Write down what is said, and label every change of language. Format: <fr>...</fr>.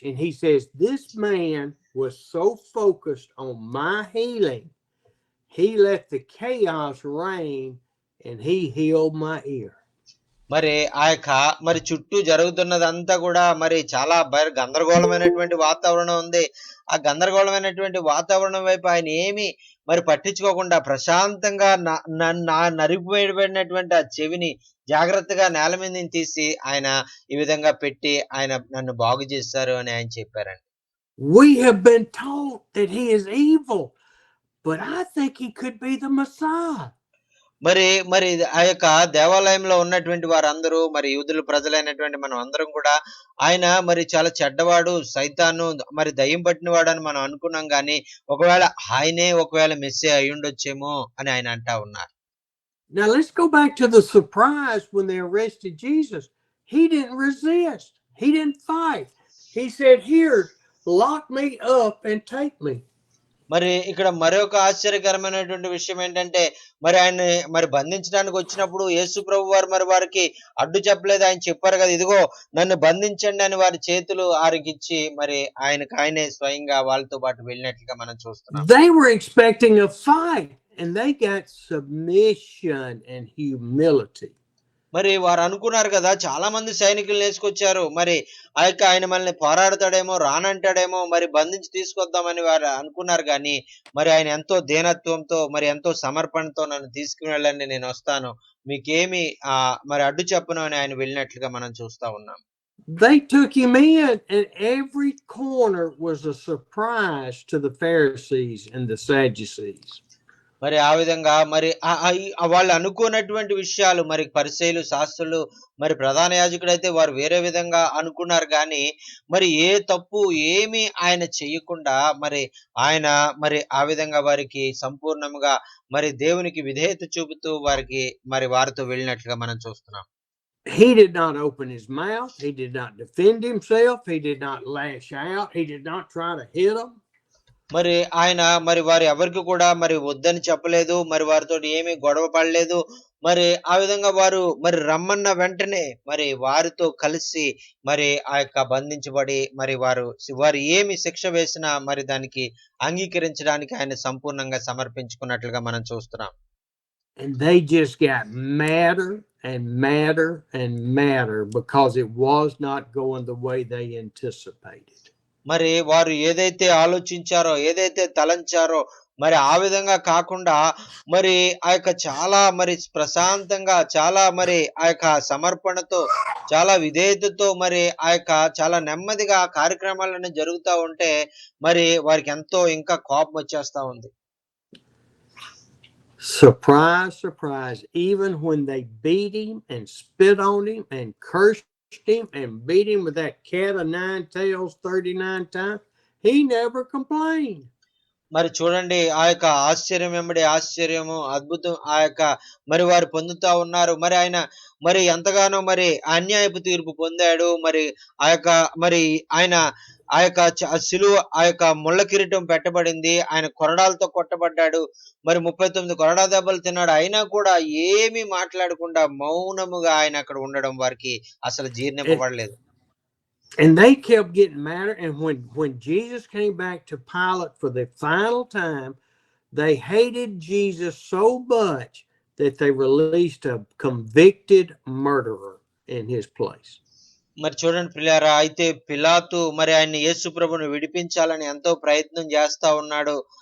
<en>And he says, "This man was so focused on my healing, he let the chaos reign and he healed my ear."</en> <te>మరి మరి చుట్టూ జరుగుతున్నదంతా కూడా మరి చాలా గందరగోళమైనటువంటి వాతావరణం ఉంది. ఆ గందరగోళమైనటువంటి వాతావరణం వైపు ఆయన ఏమి మరి పట్టించుకోకుండా ప్రశాంతంగా నరిగిపోయినటువంటి ఆ చెవిని జాగ్రత్తగా నేల మీద నుంచి తీసి ఆయన ఈ విధంగా పెట్టి ఆయన నన్ను బాగు చేశారు అని ఆయన చెప్పారండి.</te> <en>We have been taught that he is evil, but I think he could be the Messiah.</en> <te>మరి ఆ యొక్క దేవాలయంలో ఉన్నటువంటి వారందరూ మరి యూదుల ప్రజలైనటువంటి మనం అందరం కూడా ఆయన మరి చాలా చెడ్డవాడు, సైతాను, మరి దయ్యం పట్టినవాడు అని మనం అనుకున్నాం గాని ఒకవేళ మెస్సీయా అయ్యుండొచ్చేమో అని ఆయన అంటా ఉన్నారు.</te> <en>Now let's go back to the surprise when they arrested Jesus. He didn't resist. He didn't fight. He said, "Here, lock me up and take me."</en> <te>మరి ఇక్కడ మరొక ఆశ్చర్యకరమైనటువంటి విషయం ఏంటంటే మరి ఆయన్ని మరి బంధించడానికి వచ్చినప్పుడు యేసు ప్రభు వారు మరి వారికి అడ్డు చెప్పలేదు. ఆయన చెప్పారు కదా, "ఇదిగో నన్ను బంధించండి" అని వారి చేతులు ఆరికిచ్చి మరి ఆయనే స్వయంగా వాళ్ళతో పాటు వెళ్ళినట్లుగా మనం చూస్తున్నాం.</te> <en>They were expecting a fight and they got submission and humility.</en> <te>మరి వారు అనుకున్నారు కదా! చాలా మంది సైనికులనేసుకొచ్చారు. మరి ఆయన మనల్ని పోరాడతాడేమో, రానంటాడేమో, మరి బంధించి తీసుకొద్దామని వారు అనుకున్నారు గానీ, మరి ఆయన ఎంతో దీనత్వంతో, మరి ఎంతో సమర్పణతో నన్ను తీసుకొని వెళ్ళండి నేనొస్తాను. మీకేమి మరి అడ్డు చెప్పను అని ఆయన వెళ్ళినట్లుగా మనం చూస్తా ఉన్నాం.</te> <en>They took him in, and every corner was a surprise to the Pharisees and the Sadducees.</en> <te>మరి ఆ విధంగా మరి వాళ్ళు అనుకోనటువంటి విషయాలు మరి పరిసయ్యులు, శాస్త్రులు, మరి ప్రధాన యాజకుడైతే వారు వేరే విధంగా అనుకున్నారు గానీ, మరి ఏ తప్పు ఏమీ ఆయన చెయ్యకుండా మరి ఆయన మరి ఆ విధంగా వారికి సంపూర్ణంగా మరి దేవునికి విధేయత చూపుతూ వారికి మరి వారితో వెళ్ళినట్లుగా మనం చూస్తున్నాం.</te> <en>He did not open his mouth. He did not defend himself. He did not lash out. He did not try to hit them.</en> <te>మరి ఆయన మరి వారు ఎవరికి కూడా మరి వద్దని చెప్పలేదు. మరి వారితోటి ఏమీ గొడవ పడలేదు. మరి ఆ విధంగా వారు మరి రమ్మన్న వెంటనే మరి వారితో కలిసి మరి బంధించబడి మరి వారు ఏమి శిక్ష వేసినా మరి దానికి అంగీకరించడానికి ఆయన సంపూర్ణంగా సమర్పించుకున్నట్లుగా మనం చూస్తున్నాం.</te> <en>And they just got madder and madder and madder because it was not going the way they anticipated.</en> <te>మరి వారు ఏదైతే ఆలోచించారో, ఏదైతే తలంచారో, మరి ఆ విధంగా కాకుండా మరి చాలా మరి ప్రశాంతంగా, చాలా మరి సమర్పణతో, చాలా విధేయతతో మరి చాలా నెమ్మదిగా ఆ కార్యక్రమాలన్నీ జరుగుతా ఉంటే, మరి వారికెంతో ఇంకా కోపమొచ్చేస్తా ఉంది.</te> <en>Surprise, surprise. Even when they beat him and spit on him and cursed him and beat him with that cat of nine tails 39 times, he never complained.</en> <te>మరి చూడండి ఆశ్చర్యం వెంబడి ఆశ్చర్యము, అద్భుతం మరి వారు పొందుతా ఉన్నారు. మరి ఆయన మరి ఎంతగానో మరి అన్యాయపు తీర్పు పొందాడు. మరి మరి ఆయన శిలువ ముళ్ళ కిరీటం పెట్టబడింది. ఆయన కొరడాలతో కొట్టబడ్డాడు. మరి 39 కొరడా దెబ్బలు తిన్నాడు. అయినా కూడా ఏమీ మాట్లాడకుండా మౌనముగా ఆయన అక్కడ ఉండడం వారికి అసలు జీర్ణింపబడలేదు.</te> <en>And they kept getting madder. And when Jesus came back to Pilate for the final time, they hated Jesus so much that they released a convicted murderer in his place.</en> <te>మరి చూడండి ప్రియులారా, అయితే పిలాతు మరి ఆయన యేసు ప్రభువును విడిపించాలని ఎంతో ప్రయత్నం చేస్తా ఉన్నాడు.</te>